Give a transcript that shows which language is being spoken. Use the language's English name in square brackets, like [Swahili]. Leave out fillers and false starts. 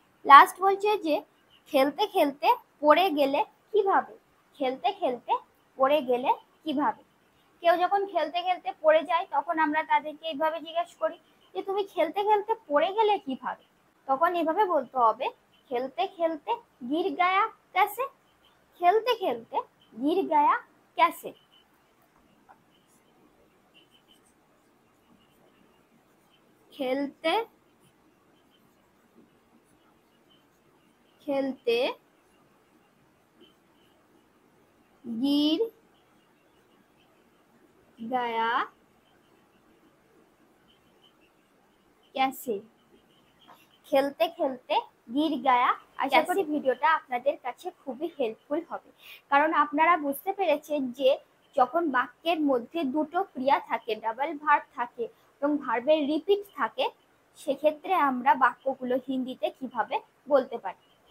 [Bangla] Last বলছে যে খেলতে খেলতে পড়ে গেলে কিভাবে? খেলতে খেলতে পড়ে গেলে কিভাবে? কেউ যখন খেলতে খেলতে পড়ে যায় তখন আমরা তাদেরকে এইভাবে জিজ্ঞেস করি যে তুমি খেলতে খেলতে পড়ে গেলে কিভাবে? তখন এভাবে বলতে হবে [Hindi] খেলতে খেলতে गिर गया कैसे। खेलते खेलते गिर गया कैसे। खेलते खेलते गिर गया कैसे। খেলতে খেলতে গির গায়া। [Bangla] আশা করি ভিডিওটা আপনাদের কাছে খুবই হেল্পফুল হবে, কারণ আপনারা বুঝতে পেরেছেন যে যখন বাক্যের মধ্যে দুটো ক্রিয়া থাকে, ডাবল ভার্ব থাকে এবং ভার্বের রিপিট থাকে, সেক্ষেত্রে আমরা বাক্যগুলো হিন্দিতে কিভাবে বলতে পারি।